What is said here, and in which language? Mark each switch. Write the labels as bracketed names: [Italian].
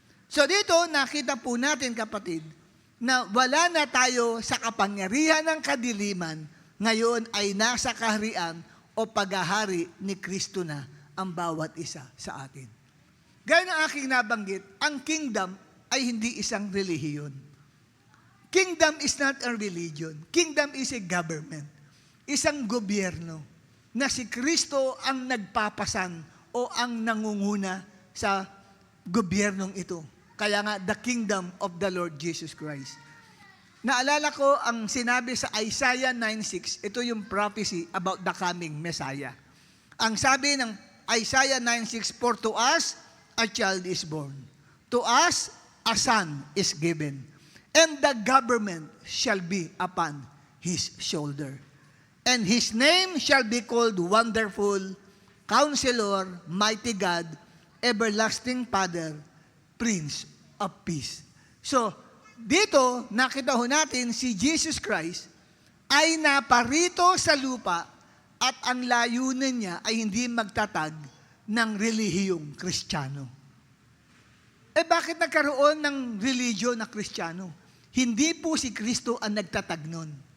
[Filipino] So dito, nakita po natin kapatid, na wala na tayo sa kapangyarihan ng kadiliman, ngayon ay nasa kaharian o paghahari ni Kristo na ang bawat isa sa atin. Gaya ng aking nabanggit, ang kingdom ay hindi isang relihiyon. [English] Kingdom is not a religion. Kingdom is a government. [Filipino] Isang gobyerno na si Kristo ang nagpapasan o ang nangunguna sa gobyernong ito. Kaya nga, [English] the kingdom of the Lord Jesus Christ. [Filipino] Naalala ko ang sinabi sa Isaiah 9:6, ito yung [English] prophecy about the coming Messiah. [Filipino] Ang sabi ng [English] Isaiah 9:6, for to us a child is born, to us a son is given, and the government shall be upon his shoulder. And his name shall be called Wonderful, Counselor, Mighty God, Everlasting Father, Prince of Peace. [Filipino] So, dito, nakita ho natin si Jesus Christ ay naparito sa lupa at ang layunin niya ay hindi magtatag ng relihiyong Kristiyano. Bakit nagkaroon ng religion na Kristiyano? Hindi po si Kristo ang nagtatag nun.